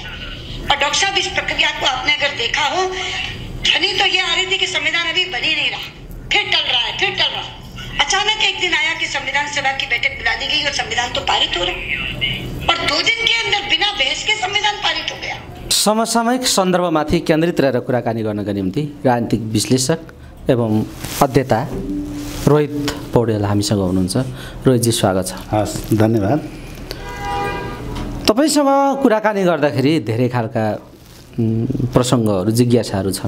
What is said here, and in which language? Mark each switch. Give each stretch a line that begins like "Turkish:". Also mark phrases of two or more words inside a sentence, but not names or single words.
Hindi: और डॉक्टर साहब, इस प्रक्रिया को आपने अगर देखा हो, ध्वनि तो ये आ रही थी कि संविधान अभी बन ही नहीं रहा, फिर टल रहा है, फिर टल रहा है। अचानक एक दिन आया कि संविधान सभा की बैठक बुला दी गई और संविधान तो पारित हो रहा, और 2 दिन के अंदर बिना बहस के संविधान पारित हो गया।
Nepali: समसामयिक सन्दर्भमाथि केन्द्रित रहेर कुराकानी गर्नका निम्ति राजनीतिक विश्लेषक एवं अध्येता रोहित पौडेल हामीसँग हुनुहुन्छ। रोहितजी, स्वागत छ। हस्, धन्यवाद। तपाईसँग कुराकानी गर्दाखेरि धेरै खालका प्रसङ्गहरू, जिज्ञासाहरू छन्।